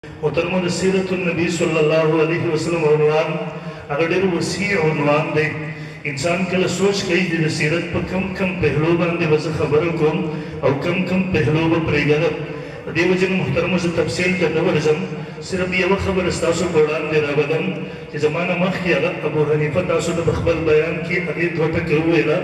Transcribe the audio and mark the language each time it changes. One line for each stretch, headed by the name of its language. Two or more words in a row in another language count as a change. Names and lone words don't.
Pashto: محترم سیرت النبی
Arabic: صلی اللہ علیہ وسلم
Pashto: عنوان اگر ډیر وسیع عنوان دی. انسان کله سوچ کوي د سیرت په کم پهلو باندې به زه خبره کوم او کم پهلو به پرېږدم. د دې وجې نه محترمو زه تفصیل ته نه ورځم، صرف یوه خبره ستاسو په وړاندې راوړم چې زما نه مخکې هغه ابو حنیفه تاسو ته په خپل بیان کې هغې دوه ټکي وویله.